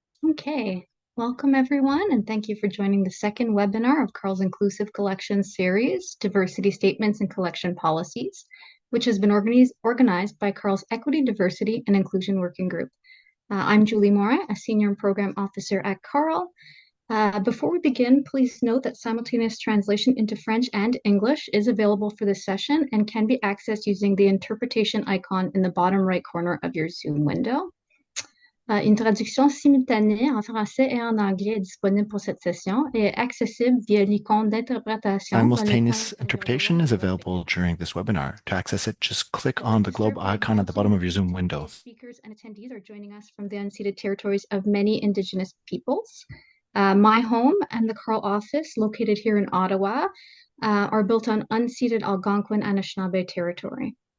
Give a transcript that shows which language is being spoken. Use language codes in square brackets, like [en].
[en] Okay, welcome everyone, and thank you for joining the second webinar of Carl's Inclusive Collections series, Diversity Statements and Collection Policies, which has been organized by Carl's Equity, Diversity, and Inclusion Working Group. I'm Julie Mora, a Senior Program Officer at Carl. Before we begin, please note that simultaneous translation into French and English is available for this session and can be accessed using the interpretation icon in the bottom right corner of your Zoom window. [fr] Une traduction simultanée en français et en anglais est disponible pour cette session et est accessible via l'icône d'interprétation. [en] Simultaneous interpretation is available during this webinar. To access it, just click on the globe icon at the bottom of your Zoom window. Speakers and attendees are joining us from the unceded territories of many Indigenous peoples. My home and the Carl office, located here in Ottawa, are built on unceded Algonquin Anishinaabe territory.